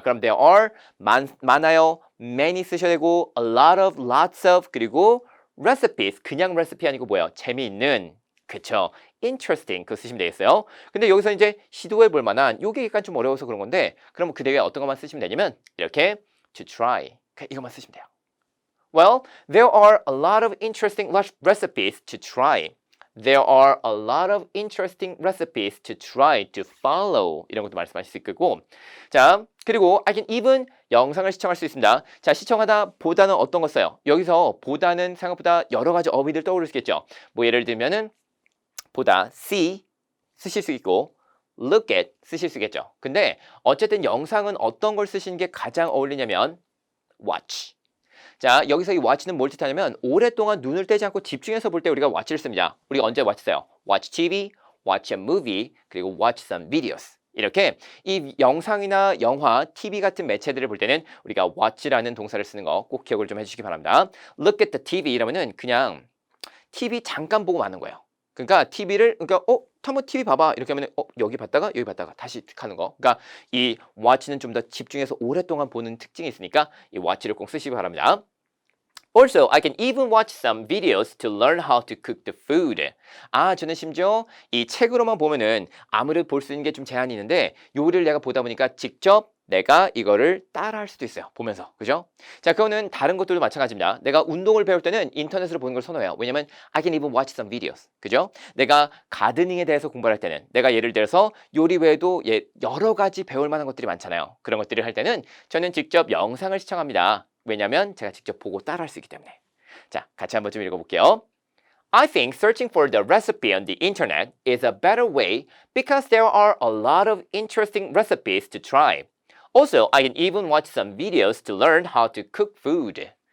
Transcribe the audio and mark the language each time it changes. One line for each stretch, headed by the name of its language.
Korean: 그럼 there are 많아요. many 쓰셔야 되고
English: a lot of, lots of
Korean: 그리고 recipes 그냥 레시피 아니고 뭐예요? 재미있는 그쵸? interesting 그거 쓰시면 되겠어요. 근데 여기서 이제 시도해 볼 만한 요게 약간 좀 어려워서 그런 건데 그럼 그 대에 어떤 것만 쓰시면 되냐면 이렇게 to try 이것만 쓰시면 돼요.
English: Well, there are a lot of interesting recipes to try. There are a lot of interesting recipes to try to follow.
Korean: 이런 것도 말씀하실 수 있고. 자, 그리고
English: I can even
Korean: 영상을 시청할 수 있습니다. 자, 시청하다 보다는 어떤 거 써요? 여기서 보다는 생각보다 여러 가지 어휘들 떠오를 수 있겠죠. 뭐 예를 들면은 보다 see 쓰실 수 있고 look at 쓰실 수 있겠죠. 근데 어쨌든 영상은 어떤 걸 쓰시는 게 가장 어울리냐면 watch. 자, 여기서 이 watch는 뭘 뜻하냐면 오랫동안 눈을 떼지 않고 집중해서 볼 때 우리가 watch를 씁니다. 우리가 언제 watch 써요?
English: watch TV, watch a movie, 그리고 watch some videos.
Korean: 이렇게 이 영상이나 영화, TV 같은 매체들을 볼 때는 우리가 watch라는 동사를 쓰는 거 꼭 기억을 좀 해주시기 바랍니다.
English: Look at the TV
Korean: 이러면은 그냥 TV 잠깐 보고 마는 거예요. 그러니까 TV를 한번 TV 봐봐 이렇게 하면 여기 봤다가 다시 하는 거. 그러니까 이 watch는 좀 더 집중해서 오랫동안 보는 특징이 있으니까 이 watch를 꼭 쓰시기 바랍니다.
English: Also, I can even watch some videos to learn how to cook the food.
Korean: 저는 심지어 이 책으로만 보면은 아무래도 볼 수 있는 게 좀 제한이 있는데 요리를 내가 보다 보니까 직접 내가 이거를 따라 할 수도 있어요. 보면서. 그죠? 자, 그거는 다른 것들도 마찬가지입니다. 내가 운동을 배울 때는 인터넷으로 보는 걸 선호해요. 왜냐면
English: I can even watch some videos.
Korean: 그죠? 내가 가드닝에 대해서 공부를 할 때는 내가 예를 들어서 요리 외에도 여러 가지 배울 만한 것들이 많잖아요. 그런 것들을 할 때는 저는 직접 영상을 시청합니다. 왜냐면 제가 직접 보고 따라 할 수 있기 때문에. 자, 같이 한번 좀 읽어볼게요.
English: I think searching for the recipe on the internet is a better way because there are a lot of interesting recipes to try. Also, I can even watch some videos to learn how to cook food.